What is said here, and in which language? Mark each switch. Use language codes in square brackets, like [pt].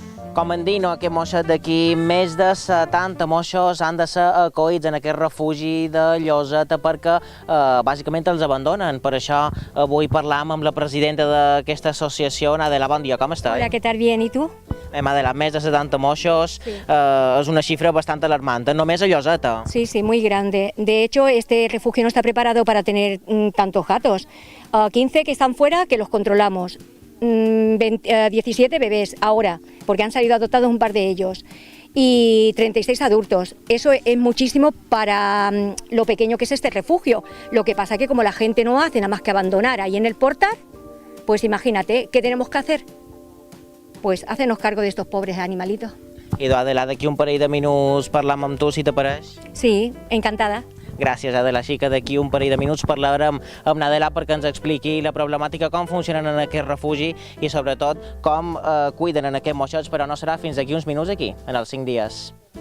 [ca] Com en dic, aquest moixet d'aquí, més de 70 moixos han de ser acollits en aquest refugi de Lloseta perquè bàsicament els abandonen. Per això avui parlam amb la presidenta d'aquesta associació, Adela. Bon dia, com estàs? [es] Hola, ¿qué tal? Bien, ¿y tú? [ca] Adela, més de 70 moixos, és una xifra bastant alarmant, només a Lloseta. [es] Sí, sí, muy grande. De hecho, este refugio no está preparado para tener tantos gatos. 15 que están fuera, que los controlamos. 17 bebés ahora, porque han salido adoptados un par de ellos. Y 36 adultos. Eso es muchísimo para lo pequeño que es este refugio. Lo que pasa que como la gente no hace nada más que abandonar ahí en el portal, pues imagínate, ¿qué tenemos que hacer? Pues hacernos cargo de estos pobres animalitos. [ca] I Adela, d'aquí un parell de minuts parlam amb tu, si t'apareix. [es] Sí, encantada. [ca] Gràcies, Adela. Així que d'aquí un parell de minuts parlarem amb Adela perquè ens expliqui la problemàtica, com funcionen en aquest refugi i sobretot com cuiden en aquests moixets, però no serà fins d'aquí uns minuts aquí, en els 5 dies.